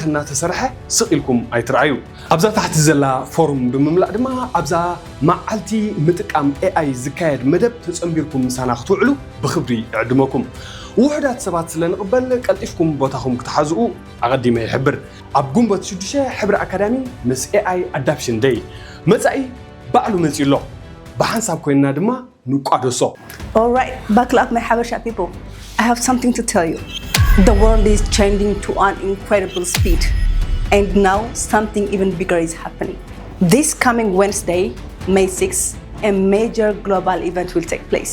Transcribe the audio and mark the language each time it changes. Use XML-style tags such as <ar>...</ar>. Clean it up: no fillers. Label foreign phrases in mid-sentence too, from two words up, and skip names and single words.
<ti>እናተሰርሐ ስቂልኩም ኣይትረኣዩ ኣብዛ ታሕቲ ዘላ ፎርም ብምምላእ ድማ ኣብዛ መዓልቲ ምጥቃም AI ዝካየድ መደብ ተጸምቢርኩም ምሳና ክትውዕሉ ብክብሪ ይዕድመኩም ውሕዳት ሰባት ስለንቕበል ቀልጢፍኩም ቦታኩም ክትሓዝኡ ኣቐዲመ ይሕብር ኣብ ግንቦት 6 ሕብሪ ኣካዳሚ ምስ</ti> <en>AI adoption day</en> <ti>መጻኢ ባዕሉ መጺ ኣሎ ብሓንሳብ ኮይንና ድማ ንቋደሶ</ti> <en>All right, buckle up my Habesha people. I have something to tell you. The world is changing to an incredible speed. And now something even bigger is happening. This coming Wednesday, May 6th, a major global event will take place.</en>